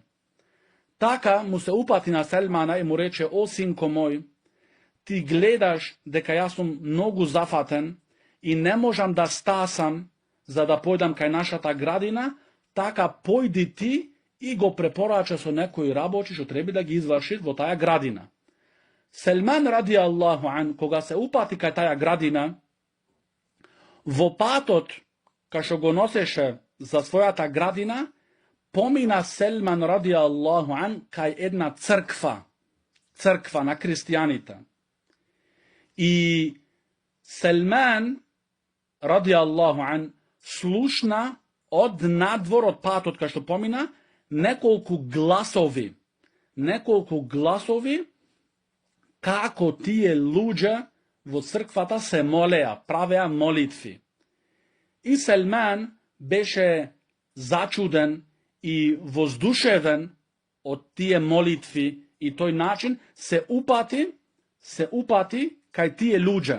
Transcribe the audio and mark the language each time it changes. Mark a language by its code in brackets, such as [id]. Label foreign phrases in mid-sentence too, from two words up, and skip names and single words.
[mk] Така му се упати на Селмана и му рече: о, синко мој, ти гледаш дека јас сум многу зафатен и не можам да стасам за да појдам кај нашата градина, така појди ти и го препорача со некои работи што треба да ги изврши во таја градина. Селман, [ar] رضي الله عنه, [mk] кога се упати кај таја градина, во патот кај што го носеше за својата градина, помина Селман, [ar] رضي الله عنه, [mk] кај една црква на христијаните. И Селман, [ar] رضي الله عنه, [mk] слушна од надвор од патот кај што помина неколку гласови како тие луѓе во црквата се молеа, правеа молитви. И Селман беше зачуден и воздушевен од тие молитви и тој начин се упати кај тие луѓе.